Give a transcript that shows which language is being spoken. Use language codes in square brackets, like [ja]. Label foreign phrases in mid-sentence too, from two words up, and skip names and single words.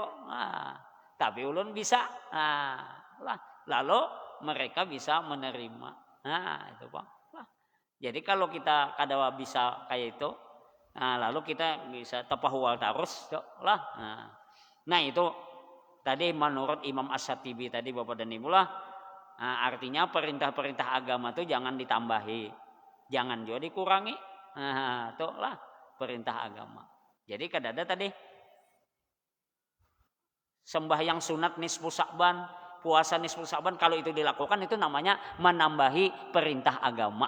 [bjn] Nah, tapi ulun bisa. Nah, lah. [id] Lalu mereka bisa menerima. [bjn] Nah, itu Pak. Lah. Jadi kalau kita kada bisa kayak itu, nah, lalu kita bisa tapahuwal terus lah. [id] Nah, itu tadi menurut Imam As-Syatibi tadi Bapak dan Ibu lah. Nah, artinya perintah-perintah agama itu jangan ditambahi. Jangan juga dikurangi. [bjn] Nah, itulah perintah agama. Jadi kadada tadi sembahyang sunat nisfu Sya'ban, puasa nisfu Sya'ban, kalau itu dilakukan itu namanya menambahi perintah agama.